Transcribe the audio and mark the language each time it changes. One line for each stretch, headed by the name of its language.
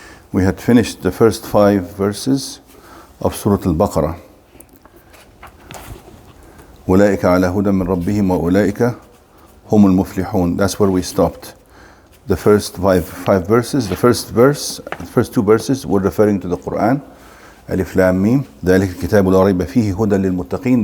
English: We had finished the first 5 verses of Surah Al-Baqarah.
Arabic: أولئك على هدى من ربهم وأولئك هم المفلحون.
English: That's where we stopped. The first five verses, the first 2 verses were referring to the Quran.
Arabic: Alif Lam Mim. ذلك الكتاب لا ريب فيه هدى للمتقين.